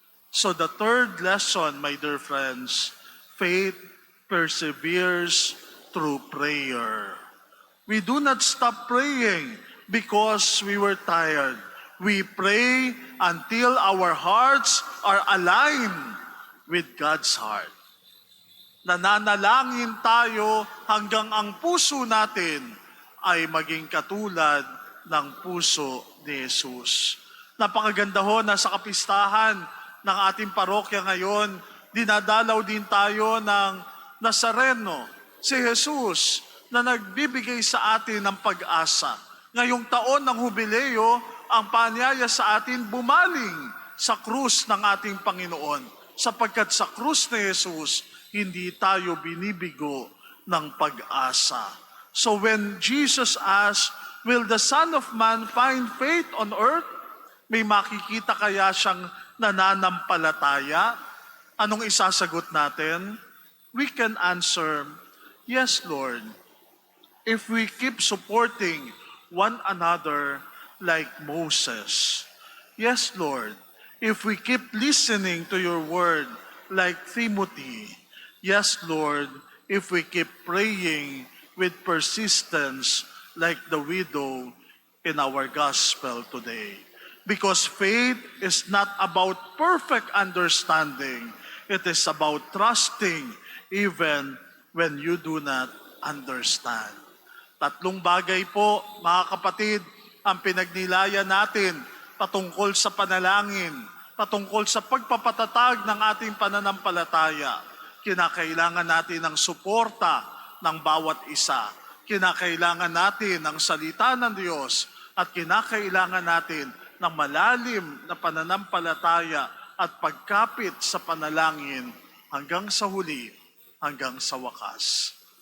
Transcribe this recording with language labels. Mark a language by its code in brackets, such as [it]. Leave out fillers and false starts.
[en] So the third lesson, my dear friends, faith perseveres through prayer. We do not stop praying because we were tired. We pray until our hearts are aligned with God's heart. [tl] Nananalangin tayo hanggang ang puso natin ay maging katulad ng puso ni Jesus. Napakaganda ho na sa kapistahan ng ating parokya ngayon, dinadalaw din tayo ng Nazareno, si Jesus, na nagbibigay sa atin ng pag-asa. Ngayong taon ng Hubileo, ang paanyaya sa atin bumaling sa krus ng ating Panginoon. Sapagkat sa krus ni Jesus, hindi tayo binibigo ng pag-asa. [en] So when Jesus asked, will the Son of Man find faith on earth? [tl] May makikita kaya siyang nananampalataya? Anong isasagot natin? [en] We can answer, yes, Lord. If we keep supporting one another like Moses. Yes, Lord. If we keep listening to your word like Timothy. Yes, Lord. If we keep praying with persistence like the widow in our gospel today. Because faith is not about perfect understanding. It is about trusting even when you do not understand. [tl] Tatlong bagay po, mga kapatid, ang pinagnilayan natin patungkol sa panalangin, patungkol sa pagpapatatag ng ating pananampalataya. Kinakailangan natin ng suporta ng bawat isa. Kinakailangan natin ng salita ng Diyos at kinakailangan natin ng malalim na pananampalataya at pagkapit sa panalangin hanggang sa huli, hanggang sa wakas.